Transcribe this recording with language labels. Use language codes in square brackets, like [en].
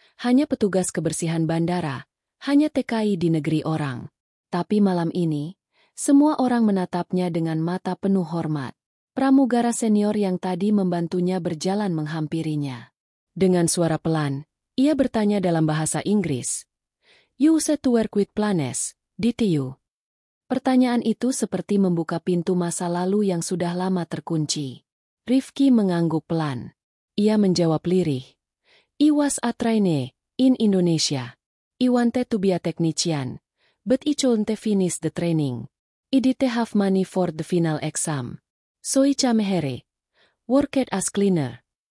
[id] Hanya petugas kebersihan bandara, hanya TKI di negeri orang. Tapi malam ini, semua orang menatapnya dengan mata penuh hormat. Pramugara senior yang tadi membantunya berjalan menghampirinya. Dengan suara pelan, ia bertanya dalam bahasa Inggris. [en] You said to work with Planes, did you? [id] Pertanyaan itu seperti membuka pintu masa lalu yang sudah lama terkunci. Rifki mengangguk pelan. Ia menjawab lirih. [en] I was a trainee in Indonesia. I wanted to be a technician, but I couldn't finish the training. I didn't have money for the final exam. So I came here, worked as cleaner.